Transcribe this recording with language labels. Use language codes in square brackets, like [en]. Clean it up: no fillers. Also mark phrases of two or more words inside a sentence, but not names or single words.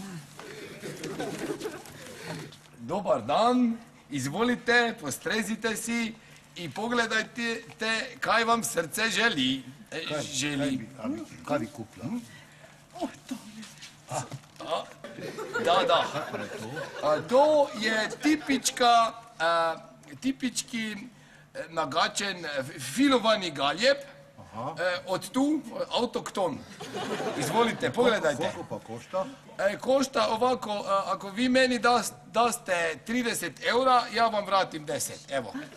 [hr] Dobar dan, izvolite, [sl] postrezite si in pogledajte, kaj vam srce želi. Kaj bi kupila? Da. [hr] To je tipički nagačen filovani galjeb Od tu, autokton. Izvolite, pogledajte. [sl] Koliko pa košta? [hr] Košta ovako, ako vi meni daste 30 eura, ja vam vratim 10, evo.